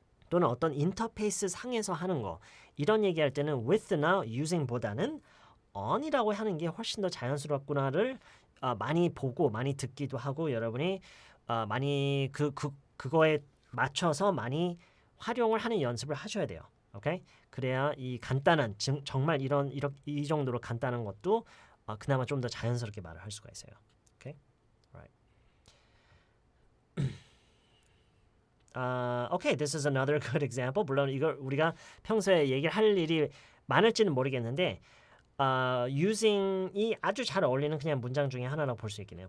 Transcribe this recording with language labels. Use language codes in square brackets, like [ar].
[ko] 또는 어떤 인터페이스 상에서 하는 거. 이런 얘기할 때는 with나 using보다는 on이라고 하는 게 훨씬 더 자연스럽구나를 많이 보고 많이 듣기도 하고 여러분이 많이 그거에 맞춰서 많이 활용을 하는 연습을 하셔야 돼요. 오케이? 그래야 이 간단한 정말 이 정도로 간단한 것도 그나마 좀 더 자연스럽게 말을 할 수가 있어요. 오케이? Alright. [en] Okay, this is another good example. [ko] 물론 이걸 우리가 평소에 얘기를 할 일이 많을지는 모르겠는데 using이 아주 잘 어울리는 그냥 문장 중에 하나라고 볼 수 있겠네요.